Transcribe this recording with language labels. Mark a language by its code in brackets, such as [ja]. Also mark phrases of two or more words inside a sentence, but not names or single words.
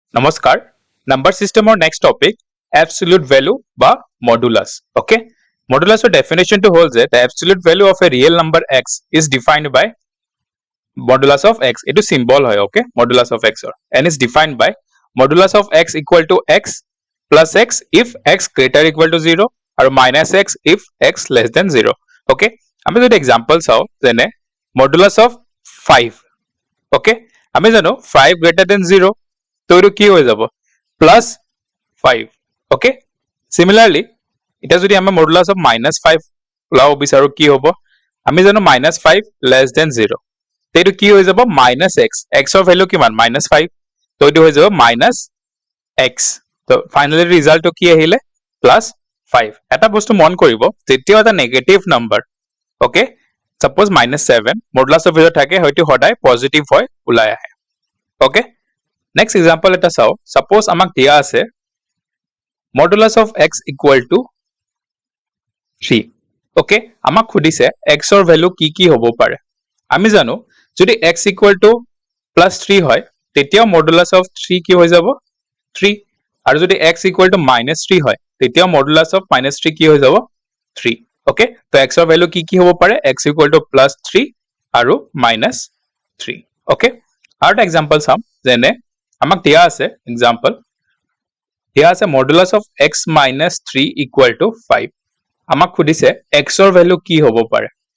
[as] নমস্কাৰ নাম্বাৰ সিস্টেমৰ নেক্সট টপিক [en] absolute value বা modulus okay modulus or definition to hold that the absolute value of a real number x is defined by modulus of x it is symbol hoy okay modulus of x or and is defined by modulus of x equal to x plus x if x greater equal to 0 or minus x if x less than 0 okay [as] আমি যদি example চাও যেনে [en] modulus of [as] 5 okay আমি জানো 5 [en] greater than 0 [as] তো এটো কি হৈ যাব [en] plus 5 okay similarly [as] এটা যদি আমি [en] modulus of [as] -5 লাও বিচাৰো কি হ'ব আমি জানো -5 [en] less than 0 [as] তো এটো কি হৈ যাব -x x [en] of value [as] কিমান -5 তো এটো হৈ যাব -x তো ফাইনালি ৰিজাল্টটো কি আহিলে +5 এটা বস্তু মন কৰিব যেতিয়া এটা [en] negative number okay suppose -7 modulus of value [as] থাকে হয়তো সদায় পজিটিভ হয় ওলাই আহে ওকে [en] Next example [as] এটা চাও suppose আমাক দিয়া আছে [en] modulus of x equal to [as] 3 okay আমাক খুদিছে x ৰ ভ্যালু কি কি হ'ব পাৰে আমি জানো যদি [en] x equal to +3 [as] হয় তেতিয়া [en] modulus of 3 [as] কি হৈ যাব 3 আৰু যদি [en] x equal to -3 [as] হয় তেতিয়া [en] modulus of -3 [as] কি হৈ যাব 3 okay তো x ৰ ভ্যালু কি কি হ'ব পাৰে [en] x equal to +3 [as] আৰু -3 okay আৰু এটা example চাম যেনে আমাক দিয়া আছে এক্সাম্পল দিয়া আছে [en] modulus of x - 3 equal to 5 [as] আমাক খুদিছে x ৰ ভ্যালু কি হ'ব পাৰে